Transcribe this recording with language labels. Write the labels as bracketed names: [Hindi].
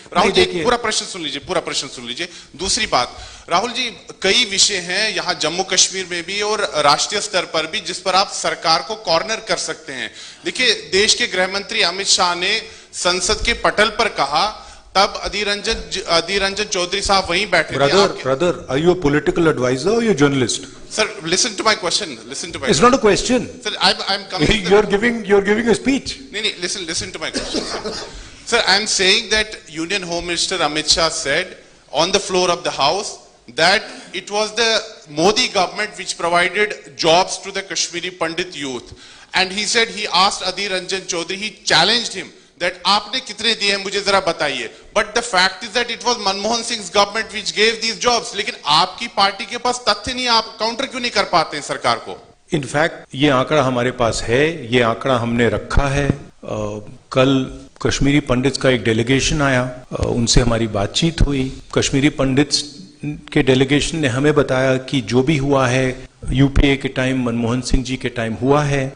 [Hindi] राहुल जी पूरा प्रश्न सुन लीजिए, दूसरी बात, राहुल जी कई विषय हैं यहां जम्मू कश्मीर में भी और राष्ट्रीय स्तर पर भी जिस पर आप सरकार को कॉर्नर कर सकते हैं। देखिए, देश के गृह मंत्री अमित शाह ने संसद के पटल पर कहा, तब अधीर रंजन चौधरी साहब वहीं बैठे थे। [English] Brother, are you a political advisor or you a journalist? Sir, listen to my question. It's not a question. Sir, I'm coming. You're giving a speech. No, listen to my question. Sir, I'm saying that Union Home Minister Amit Shah said on the floor of the House that it was the Modi government which provided jobs to the Kashmiri Pandit youth, and he said he asked Adhir Ranjan Chaudhary, he challenged him that [Hindi] आपने कितने दिए हैं मुझे जरा बताइए, [English] but the fact is that it was Manmohan Singh's government which gave these jobs. [Hindi] लेकिन आपकी party के पास तथ्य नहीं, आप काउंटर क्यों नहीं कर पाते हैं सरकार को? इनफैक्ट ये आंकड़ा हमारे पास है, ये आंकड़ा हमने रखा है। कल कश्मीरी पंडित्स का एक डेलीगेशन आया, उनसे हमारी बातचीत हुई। कश्मीरी पंडित्स के डेलीगेशन ने हमें बताया कि जो भी हुआ है यूपीए के टाइम, मनमोहन सिंह जी के टाइम हुआ है।